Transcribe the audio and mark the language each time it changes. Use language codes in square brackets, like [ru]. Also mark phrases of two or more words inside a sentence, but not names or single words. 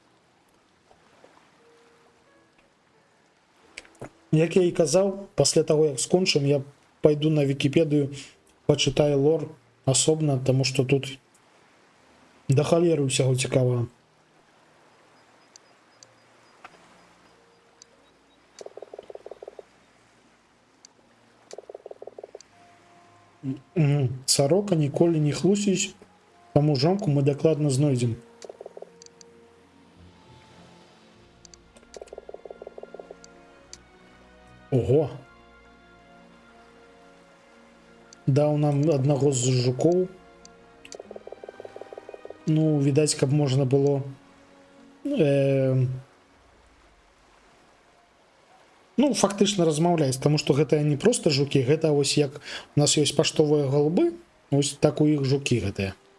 [uk] Як я і казав, після того, як скончим, я пойду на Вікіпедію, почитаю лор особно, тому що тут до холери всього цікавого. [be] Сорока ніколи не хлусіць, таму жонку мы дакладна знойдзем. Ого! Даў нам аднаго з жукоў. Ну, відаць, каб можна было ну, фактычна размаўляць, таму што гэта не проста жукі, гэта вось як у нас ёсць паштовыя галубы, вось так у іх жукі гэтыя.